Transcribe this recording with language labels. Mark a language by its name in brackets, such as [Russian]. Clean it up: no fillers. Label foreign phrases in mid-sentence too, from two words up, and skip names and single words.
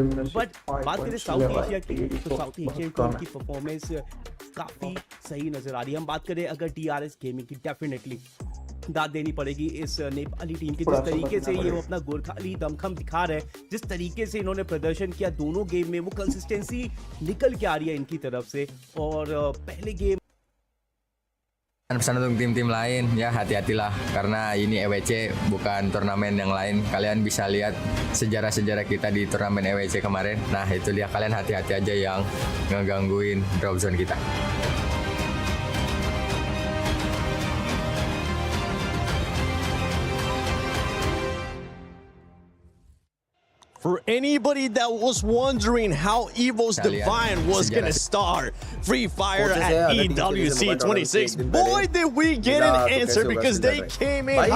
[Hindi] बट बात करें साउथ एशिया की, तो [English] South Asian team [Hindi] की परफॉर्मेंस काफी सही नजर आ रही है। हम बात करें अगर DRS गेमिंग की, डेफिनेटली दाद देनी पड़ेगी इस नेपाली टीम की, जिस तरीके से ये अपना गोरखाली दमखम दिखा रहे हैं, जिस तरीके से इन्होंने प्रदर्शन किया दोनों गेम में, वो कंसिस्टेंसी निकल के आ रही है इनकी तरफ से। और पहले गेम [Indonesian] pesan untuk tim-tim lain ya, hati-hatilah karena ini EWC bukan turnamen yang lain. Kalian bisa lihat sejarah-sejarah kita di turnamen EWC kemarin. Nah itu dia, kalian hati-hati aja yang ngegangguin [English] drop zone [Indonesian] kita. [English] For anybody that was wondering how Evo's Divine was going to start Free Fire at EWC 26, boy, did we get an answer because they came in hot.